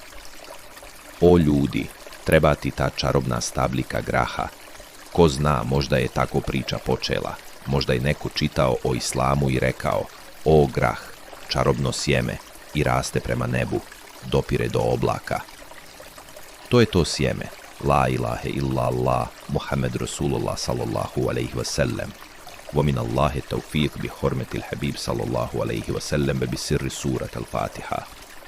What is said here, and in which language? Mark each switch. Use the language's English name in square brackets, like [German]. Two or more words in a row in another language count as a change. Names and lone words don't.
[Bosnian] O ljudi, treba ti ta čarobna stablika graha. Ko zna, možda je tako priča počela. Možda je neko čitao o islamu i rekao, o grah, čarobno sjeme, i raste prema nebu, dopire do oblaka. To je to sjeme. [Arabic] لا إله إلا الله محمد رسول الله صلى الله عليه وسلم. ومن الله التوفيق بحرمة الحبيب صلى الله عليه وسلم بسر سورة الفاتحة.